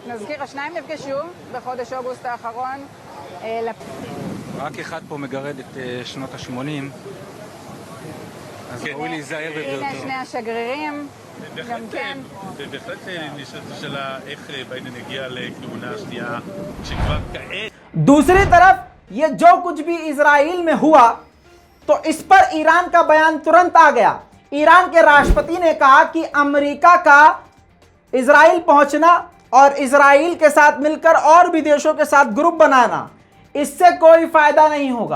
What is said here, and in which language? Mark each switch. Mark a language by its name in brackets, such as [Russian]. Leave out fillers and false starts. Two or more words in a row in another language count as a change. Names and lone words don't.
[Hebrew] נזכיר, השניים נפגשו בחודש אוגוסט האחרון. רק אחד פה מגרד את שנות ה-80, אז ראוי להיזהר בבריאותו. הנה שני השגרירים, גם כן. בהחלט נשאלת השאלה איך ביידן הגיע לכהונה שנייה, כשכבר כעת... [Hindi] दूसरी तरफ ये जो कुछ भी इजराइल में हुआ, तो इस पर ईरान का बयान तुरंत आ गया. ईरान के राष्ट्रपति ने कहा कि अमेरिका का इजराइल पहुंचना और इजराइल के साथ मिलकर और भी देशों के साथ ग्रुप बनाना, इससे कोई फायदा नहीं होगा।